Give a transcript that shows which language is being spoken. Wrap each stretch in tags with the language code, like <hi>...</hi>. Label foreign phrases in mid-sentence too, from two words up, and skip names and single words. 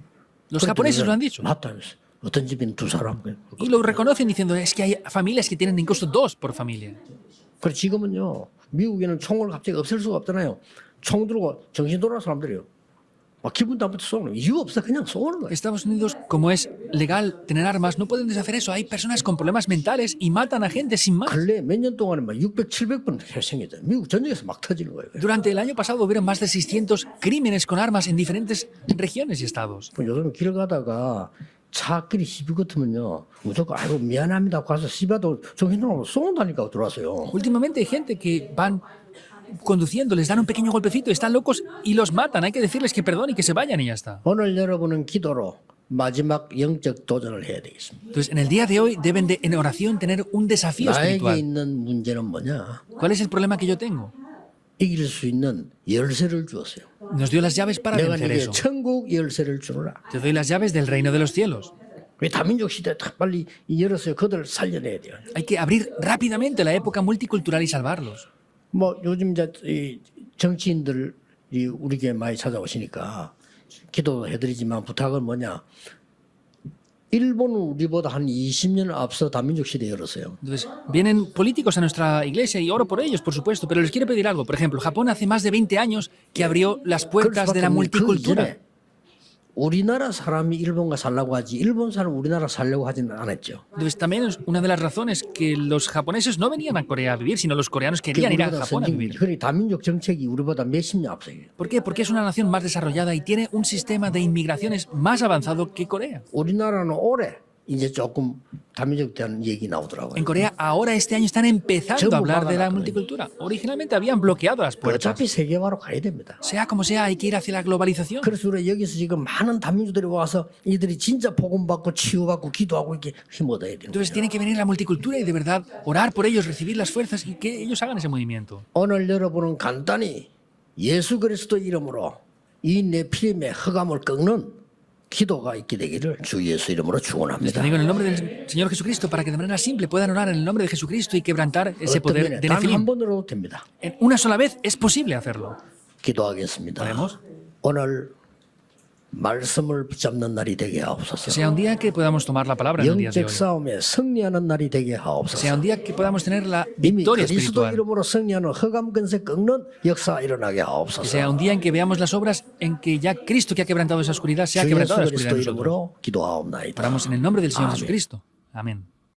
<es>Los japoneses lo han dicho.</es> <ko>맞다면서. 어떤 집에는 두 사람.</ko> <es>Y lo reconocen diciendo, es que hay familias que tienen incluso 2 por familia.</es> <ko>그래 지금은요. 미국에는 총을 갑자기 없앨 수가 없잖아요. 총 들고 정신 돌아온 사람들이요. 막 기분 나쁘게 쏘는 이유 없어 그냥 쏘는 거예요.</ko> <es>Estados Unidos, como es legal tener armas, no pueden deshacer eso. Hay personas con problemas mentales y matan a gente sin más.</es> <ko>근래 몇 년 동안에 막 600, 700번 발생했잖아요. 미국 전역에서 막 터지는 거예요.</ko> <es>Durante el año pasado hubieron más de 600 crímenes con armas en diferentes regiones y estados.</es> <ko>요즘 길 가다가 차끼리 시비 같으면요. 무조건 아이고 미안합니다. 가서 시비도 정신 돌아오고 쏜다니까 들어와서요.</ko> <es>Últimamente hay gente que van conduciendo, les dan un pequeño golpecito, están locos y los matan. Hay que decirles que perdonen y que se vayan y ya está.</es> <ko>오늘 여러분은 기도로 마지막 영적 도전을 해야 되겠습니다.</ko> <es>Entonces, en el día de hoy deben de, en oración, tener un desafío</es> <ko>나에게</ko> <es>espiritual.</es> <ko>있는 문제는 뭐냐?</ko> <es>¿Cuál es el problema que yo tengo?</es> <ko>이길 수 있는 열쇠를 주었어요.</ko> <es>Nos dio las llaves para</es> <ko>내가</ko> <es>vencer</es> <ko>네게</ko> <es>eso.</es> <ko>천국 열쇠를 주노라.</ko> <es>Te doy las llaves del reino de los cielos.</es> <ko>왜 다민족 시대에 딱 빨리 이 열쇠 그들을 살려내야 돼요.</ko> <es>Hay que abrir rápidamente la época multicultural y salvarlos.</es> <ko>뭐 요즘 이제 이 정치인들이 우리에게 많이 찾아오시니까 기도해드리지만 부탁은 뭐냐? 일본은 우리보다 한 20년 앞서 다민족 시대 열었어요.</ko> <es>Entonces, vienen políticos a nuestra iglesia y oro por ellos, por supuesto, pero les quiero pedir algo. Por ejemplo, Japón hace más de 20 años que abrió las puertas de la multicultura.</es> <ko>우리나라 사람이 일본과 살려고 하지 일본 사람 우리나라 살려고 하지는 않았죠.</ko> <es>Entonces, también es una de las razones que los japoneses no venían a Corea a vivir, sino los coreanos querían ir a</es> <ko>우리보다</ko> <es>Japón a vivir.</es> <ko>그래 다민족 정책이 우리보다 몇십 년 앞서요.</ko> <es>¿Por qué? Porque es una nación más desarrollada y tiene un sistema de inmigraciones más avanzado que Corea.</es> <ko>우리나라는 올해 이제 조금 다민족 대한 얘기 나오더라고요.</ko> <es>En Corea, ahora este año están empezando a hablar de la multicultura. Originalmente habían bloqueado las puertas.</es> <ko>어차피 세계화로 가야 됩니다.</ko> <es>Sea como sea, hay que ir hacia la globalización.</es> <ko>그래서 우리 여기서 지금 많은 다민족들이 와서 이들이 진짜 복음받고 치유받고 기도하고 이렇게 힘 얻어야 되는</ko> <es>Entonces</es> <ko>거예요.</ko> <es>tiene que venir la multicultura y de verdad orar por ellos, recibir las fuerzas y que ellos hagan ese movimiento.</es> <ko>오늘 여러분은 간단히 예수 그리스도 이름으로 이 네피림의 흑암을 꺾는 기도가 있게 되기를 주 예수 이름으로</ko> <es>Les</es> <ko>축원합니다.</ko> <es>bendigo en el nombre del Señor Jesucristo para que de manera simple puedan orar en el nombre de Jesucristo y quebrantar ese</es> <ko>어떤</ko> <es>poder</es> <ko>면에</ko> <es>de</es> <ko>단 한</ko> <es>Nefilim.</es> <ko>번으로도 됩니다.</ko> <es>En una sola vez es posible hacerlo.</es> <ko>기도하겠습니다.</ko> <es>Oremos.</es> <ko>오늘 말씀을 붙잡는 날이 되게 하옵소서.</ko> <es>Sea un día que podamos tomar la palabra en el día de</es> <ko>영적</ko> <es>hoy.</es> <ko>싸움에 승리하는 날이 되게</ko> <es>Sea</es> <ko>하옵소서.</ko> <es>un día que podamos tener la</es> <ko>이미</ko> <es>victoria</es> <ko>그리스도</ko> <es>espiritual.</es> <ko>이름으로 승리하는 흑암 근세 꺾는 역사 일어나게</ko> <es>Que</es> <ko>하옵소서.</ko> <es>sea un día en que veamos las obras en que ya Cristo que ha quebrantado esa oscuridad, se ha</es> <ko>주 예수</ko> <es>quebrantado la oscuridad</es> <ko>그리스도</ko> <es>en nosotros.</es> <ko>이름으로 기도하옵나이다.</ko> <es>Oramos en el nombre del Señor</es> <ko>아멘.</ko> <es>Jesucristo. Amén.</es>